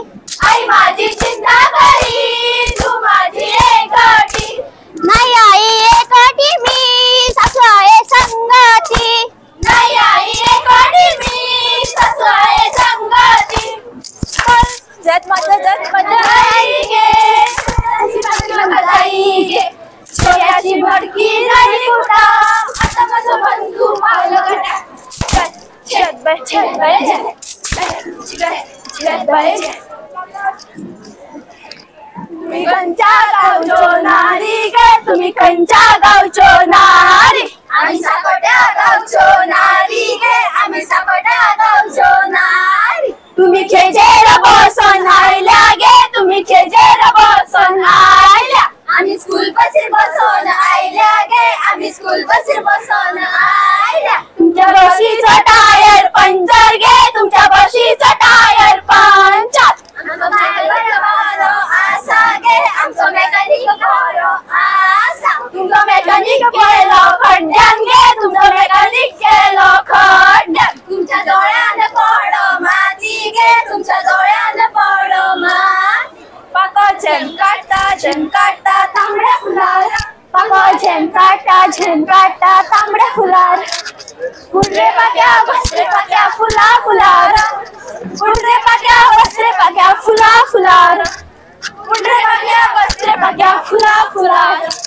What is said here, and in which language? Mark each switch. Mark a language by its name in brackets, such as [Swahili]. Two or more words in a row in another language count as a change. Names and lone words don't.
[Marathi] आई माझी चिंता करी तू माझी एकटी. नाही आई एकटी मी सासू आहे संगती. नाही आई एकटी मी सासू आहे संगती. जत माझं आई गे आई गे सोयाची भडकी नाही कुठा. आता माझं बंधू पावलं गटा. छत बाय छत बाय छत बाय. [Konkani] तुम्ही कंच्या गावचो नारी गे तुम्ही कंच्या गावचो नारी. आम्ही साकोट्या गावचो नारी गे आम्ही साकोट्या गावचो नारी. तुम्ही खेजेर बसून आयल्या गे तुम्ही खेजेर बसून आयल्या. आम्ही [English] school bus-ir [Konkani] बसून आयल्या गे आम्ही [English] school bus-ir [Konkani] बसून आयल्या. तुमच्या बशीचं [English] tyre puncture [Konkani] गे तुमच्या बशीचं [English] tyre puncture. [Konkani] आमचं आसा गे आमचं मेकॅनिक बरो आसा. तुमचं मेकॅनिक केलं खड्ड्यान गे तुमचं मेकॅनिक केलं खड्ड्यान. तुमच्या डोळ्यान पडो माती गे तुमच्या डोळ्यान पडो माती. पाकाचे काटाचे झेमकाटा तांबड्या फुलार पाकळ झेमकाटा तांबड्या फुलार उडरे पाक्या बसरे पाक्या फुला फुलार उडरे पाक्या बसरे पाक्या फुला फुलार उडरे पाक्या बसरे पाक्या फुला फुलार